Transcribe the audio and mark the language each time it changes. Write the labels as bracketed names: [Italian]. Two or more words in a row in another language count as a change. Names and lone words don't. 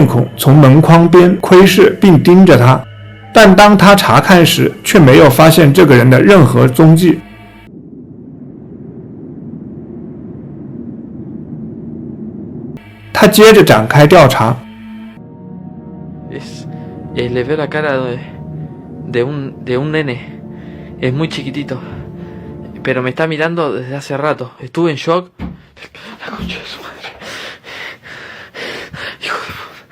[Chinese] 孔从门框边窥视并盯着他，但当他查看时，却没有发现这个人的任何踪迹。他接着展开调查。 [Spanish] Le veo la cara de un nene. Es muy chiquitito. Pero me está mirando desde hace rato. Estuve en shock. La concha de su madre. Hijo de puta.